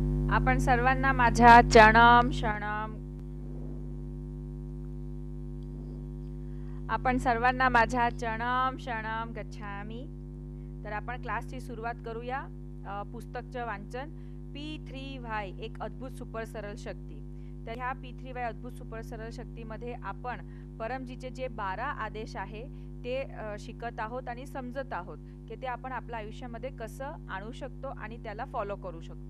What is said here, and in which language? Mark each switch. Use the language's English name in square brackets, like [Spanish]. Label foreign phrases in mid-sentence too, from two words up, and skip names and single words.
[Marathi] आपण सर्वांना माझ्या [Pali] चरणम शरणम [Marathi] आपण सर्वांना माझ्या [Pali] चरणम शरणम गच्छामी. [Marathi] तर आपण क्लासची सुरुवात करूया. पुस्तकचं वाचन P3Y एक अद्भुत सुपर सरळ शक्ती. तर ह्या P3Y अद्भुत सुपर सरळ शक्तीमध्ये आपण परमजीचे जे 12 आदेश आहे ते शिकत आहोत आणि समजत आहोत की ते आपण आपल्या आयुष्यामध्ये कसं आणू शकतो आणि त्याला फॉलो करू शकतो.